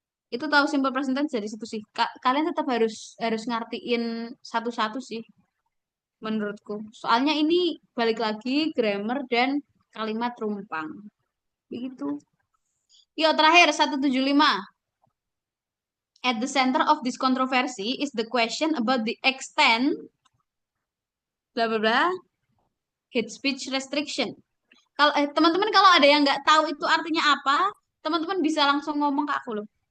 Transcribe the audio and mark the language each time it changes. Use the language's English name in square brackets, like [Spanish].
[Indonesian] Itu tahu simple present tense dari situ sih. Kalian tetap harus harus ngertiin satu-satu sih menurutku. Soalnya ini balik lagi grammar dan kalimat rumpang. Begitu. Yo, terakhir 175. [English] At the center of this controversy is the question about the extent bla bla bla hate speech restriction. [Indonesian] Kalau teman-teman kalau ada yang nggak tahu itu artinya apa, teman-teman bisa langsung ngomong ke aku loh.